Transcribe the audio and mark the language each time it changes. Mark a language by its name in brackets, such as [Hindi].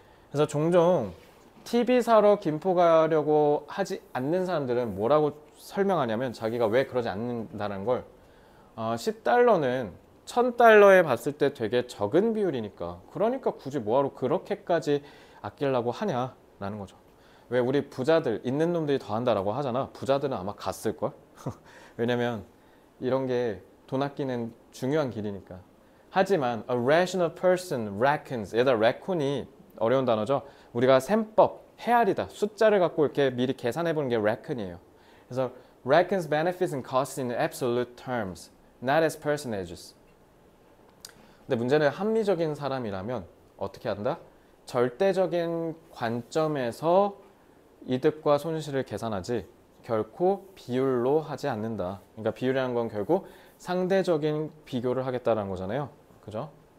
[Korean] 그래서 종종 TV 사러 김포 가려고 하지 않는 사람들은 뭐라고 설명하냐면 자기가 왜 그러지 않는다는 걸 10달러는 1000달러에 봤을 때 되게 적은 비율이니까 그러니까 굳이 뭐하러 그렇게까지 아끼려고 하냐라는 거죠. 왜 우리 부자들 있는 놈들이 더 한다라고 하잖아. 부자들은 아마 갔을걸? 왜냐면 이런 게 돈 아끼는 중요한 길이니까. 하지만 [English] a rational person reckons. [Korean] 얘들 reckon이 어려운 단어죠. 우리가 셈법, 헤아리다, 숫자를 갖고 이렇게 미리 계산해 보는 게 reckon이에요. 그래서 [English] reckons benefits and costs in absolute terms, not as percentages. [Korean] 근데 문제는 합리적인 사람이라면 어떻게 한다? 절대적인 관점에서 이득과 손실을 계산하지 결코 비율로 하지 않는다. 그러니까 비율이라는 건 결국 상대적인 비교를 하겠다는 거잖아요. 그죠?